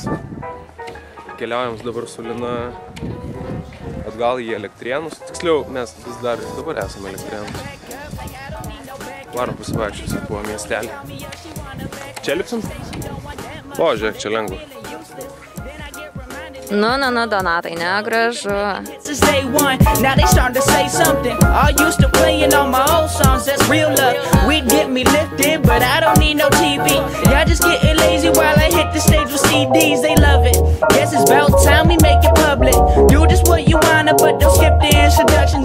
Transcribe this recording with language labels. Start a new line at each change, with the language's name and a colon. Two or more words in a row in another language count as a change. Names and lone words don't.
Lithuanian: Keliaujam dabar su Lina atgal į Elektrėnus. Tiksliau, mes vis dar dabar esame Elektrėnus. Varom pasivaikščiusi po miestelį. Čia lipsim? O, žiūrėk, čia lengva. Nu, Donatai, negražu.
English: Since day one, now they starting to say something. All used to playing all my old songs, that's real love. We'd get me lifted, but I don't need no TV. Y'all just getting lazy while I hit the stage with CDs, they love it. Guess it's about time we make it public. Do just what you wanna, but don't skip the introduction.